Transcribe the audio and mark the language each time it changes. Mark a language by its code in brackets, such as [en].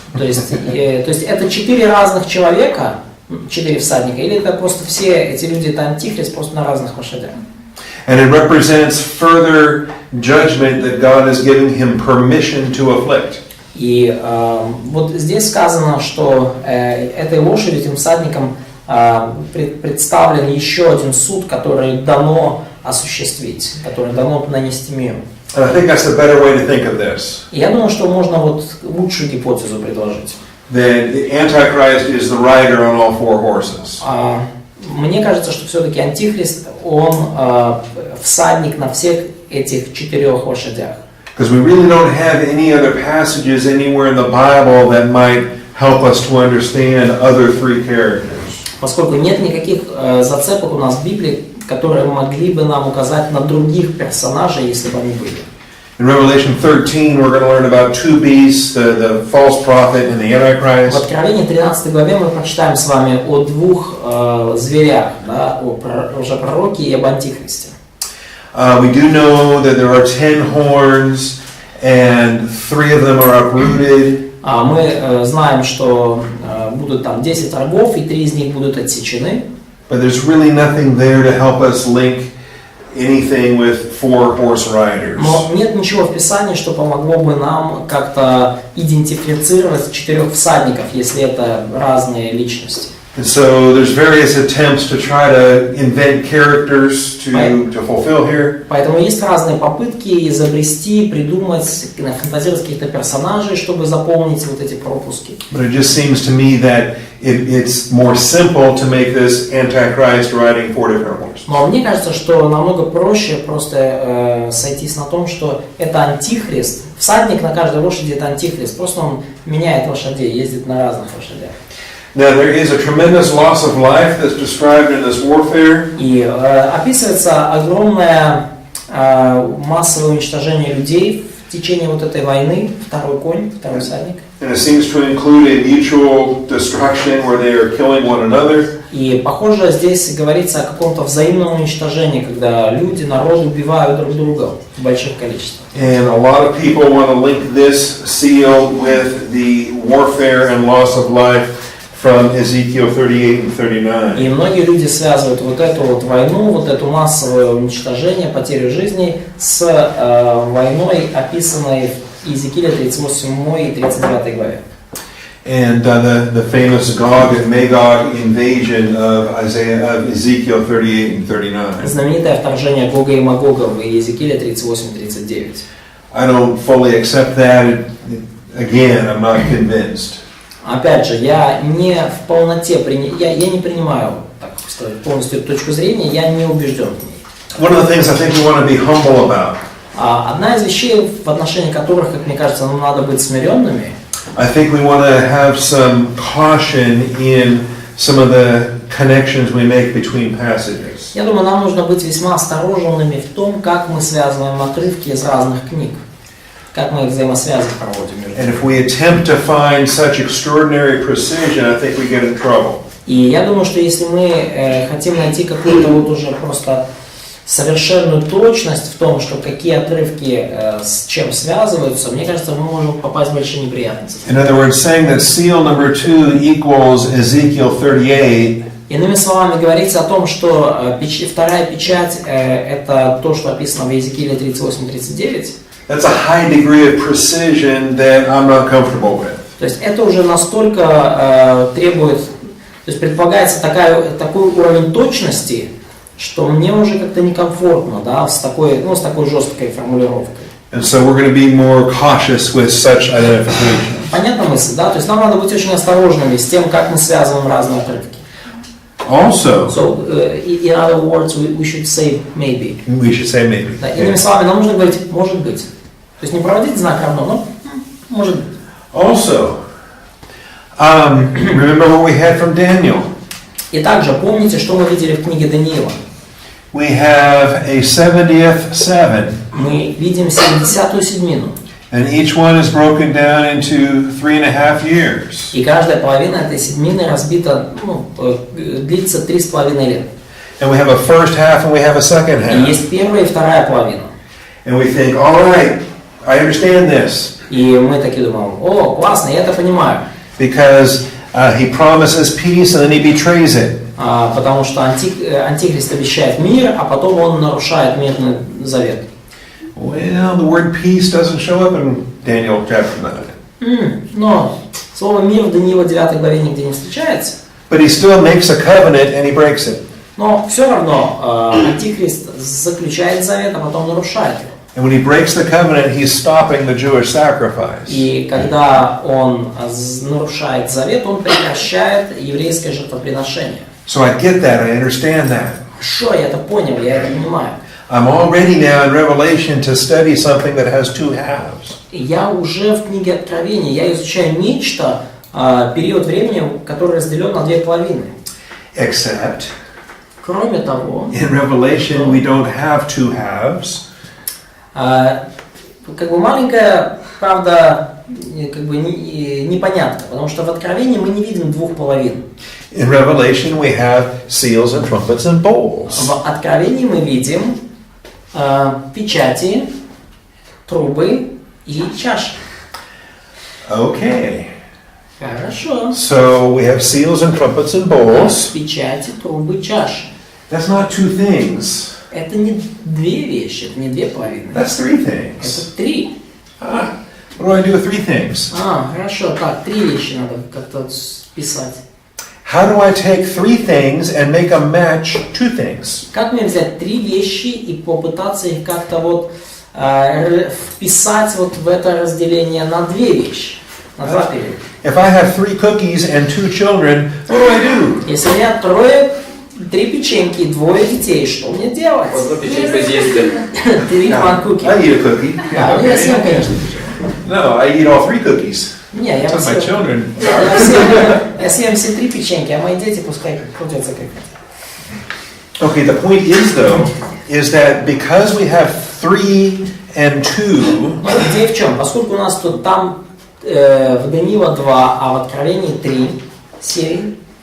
[ru] То есть это 4 разных человека, 4 всадника, или это просто все эти люди, это антихрист, просто на разных лошадях? [en] And it represents further judgment that God is giving him permission to afflict. [ru] И вот здесь сказано, что этой лошади, этим всадникам представлен еще один суд, который дано осуществить, который дано нанести миру. [en] And I think that's a better way to think of this. [ru] И я думаю, что можно вот лучшую гипотезу предложить. [en] That the Antichrist is the rider on all 4 horses. [ru] Мне кажется, что все-таки антихрист, он всадник на всех этих 4 лошадях. [en] Because we really don't have any other passages anywhere in the Bible that might help us to understand other 3 characters. [ru] Поскольку нет никаких зацепок у нас в Библии, которые могли бы нам указать на других персонажей, если бы они были. [en] In Revelation 13, we're going to learn about 2 beasts, the false prophet and the Antichrist. [ru] В Откровении 13 главе мы прочитаем с вами о 2 зверях, да, о лжепророке и об антихристе. [en] We do know that there are 10 horns and 3 of them are uprooted. [ru] Мы знаем, что будут там 10 рогов, и 3 из них будут отсечены. [en] But there's really nothing there to help us link anything with 4 horse riders. [ru] Но нет ничего в Писании, что помогло бы нам как-то идентифицировать 4 всадников, если это разные личности. [en] And so there's various attempts to try to invent characters to fulfill here. [ru] Поэтому есть разные попытки изобрести, придумать, фантазировать каких-то персонажей, чтобы заполнить вот эти пропуски. [en] But it just seems to me that it's more simple to make this Antichrist riding 4 different horses. [ru] Но мне кажется, что намного проще просто сойтись на том, что это антихрист. Всадник на каждой лошади это антихрист. Просто он меняет лошадей, ездит на разных лошадях. [en] Now there is a tremendous loss of life that's described in this warfare. [ru] И описывается огромное массовое уничтожение людей в течение вот этой войны. Второй конь, второй всадник. [en] And it seems to include a mutual destruction where they are killing one another. [ru] И похоже, здесь говорится о каком-то взаимном уничтожении, когда люди, народы убивают друг друга в больших количествах. [en] And a lot of people want to link this seal with the warfare and loss of life from Ezekiel 38 and 39. [ru] И многие люди связывают вот эту вот войну, вот это массовое уничтожение, потерю жизней с войной, описанной в Иезекииле 38 и 39 главе. [en] And the famous Gog and Magog invasion of Ezekiel 38 and 39. [ru] Знаменитое вторжение Гога и Магога в Иезекииле 38-39. [en] I don't fully accept that. Again, I'm not convinced. [ru] Опять же, я не в полноте я не принимаю, так сказать, полностью эту точку зрения, я не убежден в ней. [en] One of the things I think we want to be humble about. [ru] Одна из вещей, в отношении которых, как мне кажется, нам надо быть смиренными. [en] I think we want to have some caution in some of the connections we make between passages. [ru] Я думаю, нам нужно быть весьма осторожными в том, как мы связываем отрывки из разных книг. как мы взаимосвязи проводим между [en] And if we attempt to find such extraordinary precision, I think we get in trouble. [ru] И я думаю, что если мы хотим найти какую-то вот уже просто совершенную точность в том, что какие отрывки с чем связываются, мне кажется, мы можем попасть в большие неприятности. [en] In other words, saying that seal number 2 equals Ezekiel 38. [ru] Иными словами, говорится о том, что вторая печать это то, что описано в Иезекииле 38-39. [en] That's a high degree of precision that I'm not comfortable with. [ru] То есть это уже настолько требует, то есть предполагается такой уровень точности, что мне уже как-то некомфортно, да, с такой жесткой формулировкой. [en] And so we're going to be more cautious with such identification. [ru] Понятна мысль, да? То есть нам надо быть очень осторожными с тем, как мы связываем разные отрывки. [en] Also, So, in other words, we should say maybe. we should say maybe. [ru] Да, иными словами, нам нужно говорить может быть. То есть не проводить знак равно, но может быть. [en] Also, remember what we had from Daniel. [ru] И также помните, что мы видели в книге Даниила. [en] We have a 70th seven, [ru] Мы видим 70-ю седьмину. [en] and each one is broken down into 3.5 years. [ru] И каждая половина этой седьмины разбита, длится 3,5 лет. [en] And we have a first half and we have a second [ru] И [en] half. [ru] есть первая и вторая половина. [en] And we think, all right, I understand this. [ru] И мы такие думаем, о, классно, я это понимаю. [en] Because he promises peace and then he betrays it. [ru] Потому что Антихрист обещает мир, а потом он нарушает мирный завет. [en] Well, the word peace doesn't show up in Daniel chapter 9. [ru] Но слово «мир» в Даниила 9 главе нигде не встречается. [en] But he still makes a covenant and he breaks it. [ru] Но все равно Антихрист заключает завет, а потом нарушает его. [en] And when he breaks the covenant, he's stopping the Jewish sacrifice. [ru] И когда он нарушает завет, он прекращает еврейское жертвоприношение. [en] So I get that, I understand that. [ru] Хорошо, я это понял, я это понимаю. [en] I'm all ready now in Revelation to study something that has two halves. [ru] Я уже в книге Откровения, я изучаю нечто, период времени, который разделен на две половины. [en] Except, [ru] Кроме того, [en] in Revelation we don't have two halves. [ru] Как бы маленькая, правда, как бы непонятка, потому что в Откровении мы не видим двух половин. [en] In Revelation we have seals and trumpets and bowls. [ru] В Откровении мы видим печати, трубы и чаши. [en] Okay. [ru] Хорошо. [en] So we have seals and trumpets and bowls. [ru] Печати, трубы, чаши. [en] That's not two things. [ru] Это не две вещи, это не две половины. [en] That's three things. [ru] Это три. [en] What do I do with three things? [ru] Хорошо, так, три вещи надо как-то списать. [en] How do I take three things and make them match two things? [ru] Как мне взять три вещи и попытаться их как-то вот вписать вот в это разделение на две вещи, на два периода? [en] If I have 3 cookies and 2 children, what do I do? [ru] Если у меня три печеньки и двое детей, что мне делать? Одну печеньку съесть. Ты [en] one cookie. I eat a cookie. [ru] Да, я съем, конечно. [en] No, I eat all 3 cookies. [ru] Не, я [en] So my [ru] съем. [en] children. [ru] Я съем все три печеньки, а мои дети пускай крутятся как хотят. [en] Okay, the point is though, is that because we have 3 and 2, [ru] Но идея в чем? Поскольку у нас тут там в Даниила 2, а в Откровении 3 серии,